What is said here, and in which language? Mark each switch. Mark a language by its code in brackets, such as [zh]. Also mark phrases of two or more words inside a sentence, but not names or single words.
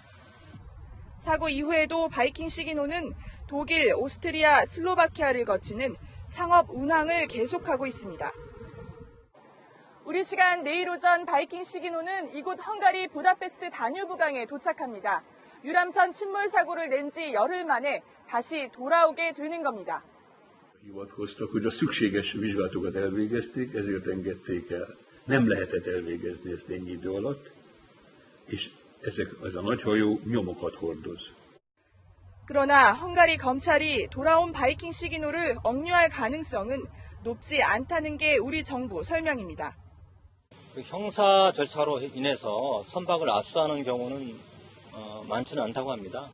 [ko] 사고 이후에도 바이킹 시기노는 독일, 오스트리아, 슬로바키아를 거치는 상업 운항을 계속하고 있습니다. 우리 시간 내일 오전 바이킹 시기노는 이곳 헝가리 부다페스트 다뉴브강에 도착합니다. 유람선 침몰 사고를 낸 지 열흘 만에 다시 돌아오게 되는 겁니다. [hu] Hivatkoztak, hogy a szükséges vizsgálatokat elvégezték, ezért engedték el. Nem lehetett elvégezni ezt ennyi idő alatt, és ez a nagy hajó nyomokat hordoz. [ko] 그러나 헝가리 검찰이 돌아온 바이킹 시기노를 억류할 가능성은 높지 않다는 게 우리 정부 설명입니다. 형사 절차로 인해서 선박을 압수하는 경우는 많지는 않다고 합니다.